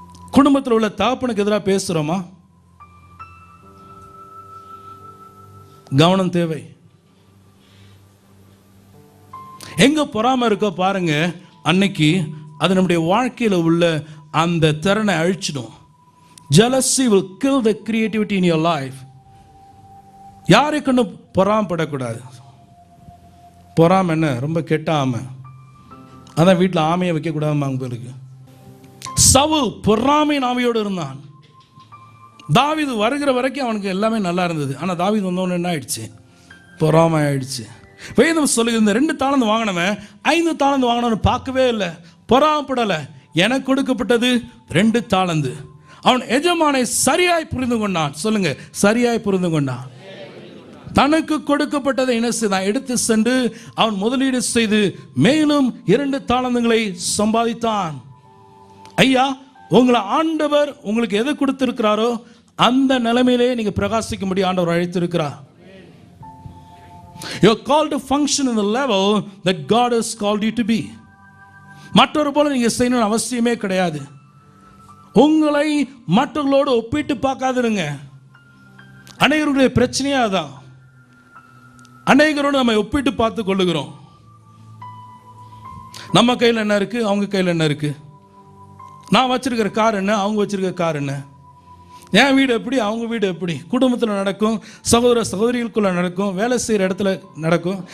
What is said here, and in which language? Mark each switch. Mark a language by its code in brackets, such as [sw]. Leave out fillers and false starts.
[ta] குடும்பத்தில் உள்ள தகப்பனுக்கு எதிராக பேசுகிறோமா? கவனம் தேவை. எங்க பொறாமை இருக்கோ பாருங்க, அன்னைக்கு அது நம்முடைய வாழ்க்கையில் உள்ள அந்த திறனை அழிச்சிடும். [en] Jealousy will kill the creativity in your life. [ta] யாருக்கு பொறாமப்படக்கூடாது. பொறாம என்ன, ரொம்ப கெட்ட ஆமை. அதான் வீட்டில் ஆமையை வைக்கக்கூடாதுமாங்க பேருக்கு. சவுல் பொறாமையின் ஆமையோடு இருந்தான். தாவீது வருகிற வரைக்கும் அவனுக்கு எல்லாமே நல்லா இருந்தது. ஆனால் தாவீது வந்தவொன்னு என்ன ஆயிடுச்சு? பொறாமை ஆயிடுச்சு. வேதம் சொல்லுகிறது, இந்த 2 தாலந்து வாங்கினவன் 5 தாலந்து வாங்கினவன் பார்க்கவே இல்லை, பொறாமப்படலை. எனக்கு கொடுக்கப்பட்டது 2 தாலந்து. அவன் எஜமானை சரியாய் புரிந்து கொண்டான். சொல்லுங்க, சரியாய் புரிந்து கொண்டான். தனக்கு கொடுக்கப்பட்டதை என்ன செய்தான்? எடுத்து சென்று அவன் முதலீடு செய்து மேலும் 2 தாலந்துகளை சம்பாதித்தான். ஐயா, உங்களை ஆண்டவர் உங்களுக்கு எதை கொடுத்திருக்கிறாரோ அந்த நிலைமையிலே நீங்க பிரகாசிக்கும்படி ஆண்டவர் அழைத்திருக்கிறார். [en] You are called to function in the level that God has called you to be. [ta] மற்றொரு போல நீங்க செய்யணும்னு அவசியமே கிடையாது. உங்களை மற்றவர்களோடு ஒப்பிட்டு பார்க்காதிருங்க. அநேகருடைய பிரச்சனையே அதான். அநேகரோடு நம்ம ஒப்பிட்டு பார்த்து கொள்ளுகிறோம். நம்ம கையில் என்ன இருக்கு, அவங்க கையில் என்ன இருக்கு, நான் வச்சிருக்கிற கார் என்ன, அவங்க வச்சிருக்கிற கார் என்ன, என் வீடு எப்படி, அவங்க வீடு எப்படி, குடும்பத்தில் நடக்கும், சகோதர சகோதரிகளுக்குள்ள நடக்கும், வேலை செய்கிற இடத்துல நடக்கும்.